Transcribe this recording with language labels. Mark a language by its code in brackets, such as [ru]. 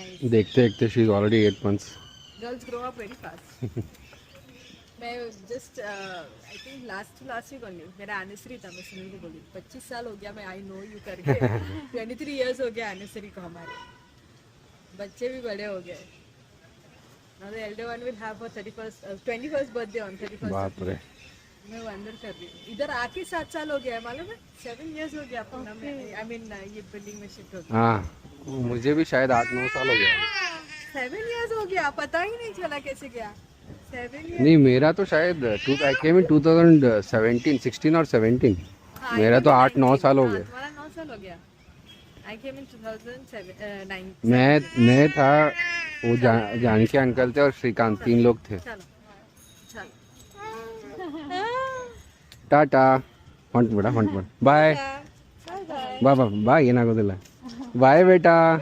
[en] देखते देखते she is already 8 months. Girls grow up very fast. मैं just I think last week only मेरा anniversary था. [hi] मैं सुनील को बोली 25 साल हो गया मैं आई नो यू करके. 23 इयर्स हो गया एनिवर्सरी को. हमारे बच्चे भी बड़े हो गए. [en] Now the elder one will have her 21st birthday on 31st. [hi] बाप रे मैं वंडर कर रही हूँ. इधर आके 7 साल हो गया है मालूम है. 7 years हो गया अपना में. आई मीन ये बिल्डिंग में शिफ्ट हो गया. हाँ मुझे भी शायद 8-9 साल हो गया. 7 years हो गया. पता ही नहीं चला कैसे गया. 7 years. नहीं मेरा तो शायद आई केम इन 2017 16 और 17. हाँ, मेरा तो 8-9 साल हो गए. तुम्हारा 9 साल हो गया. आई केम इन 2009. मैं था वो जानकी अंकल थे और श्रीकांत 3 लोग थे. चलो चलो. [kn] ಟಾಟಾ ಹೊಂಟ್ಬಿಡ ಬಾಯ್ ಬಾ ಬಾ ಬಾ ಏನಾಗೋದಿಲ್ಲ ಬಾಯ್ ಬೇಟಾ